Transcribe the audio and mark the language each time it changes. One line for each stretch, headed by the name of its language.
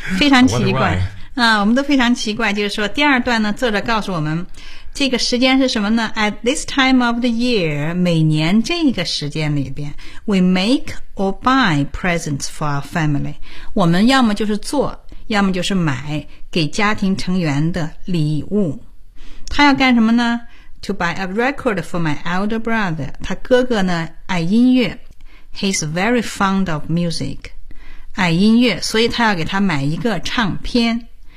Chinese: 非常奇怪啊，我们都非常奇怪，就是说第二段呢，作者告诉我们这个时间是什么呢？
English: At this time of the year,
Chinese: 每年这个时间里边
English: we make or buy presents for our family.
Chinese: 我们要么就是做，要么就是买给家庭成员的礼物。他要干什么呢？
English: To buy a record for my elder brother.
Chinese: 他哥哥呢，爱音乐。
English: He's very fond of music.
Chinese: 爱音乐，所以他要给他买一个唱片。